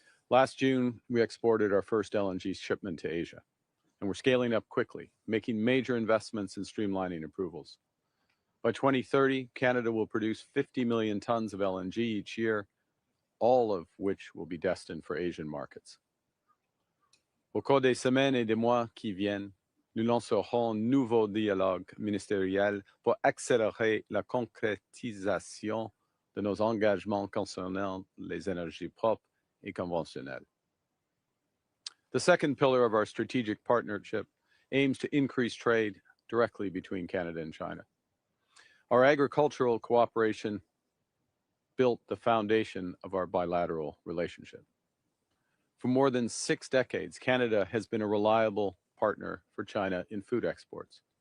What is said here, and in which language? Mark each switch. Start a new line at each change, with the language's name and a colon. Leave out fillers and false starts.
English: Last June, we exported our first LNG shipment to Asia, and we're scaling up quickly, making major investments in streamlining approvals. By 2030, Canada will produce 50 million tons of LNG each year, all of which will be destined for Asian markets.
French: Au cours des semaines et des mois qui viennent, nous lancerons un nouveau dialogue ministériel pour accélérer la concrétisation de nos engagements concernant les énergies propres et conventionnelles.
English: The second pillar of our strategic partnership aims to increase trade directly between Canada and China. Our agricultural cooperation built the foundation of our bilateral relationship. For more than 6 decades, Canada has been a reliable partner for China in food exports.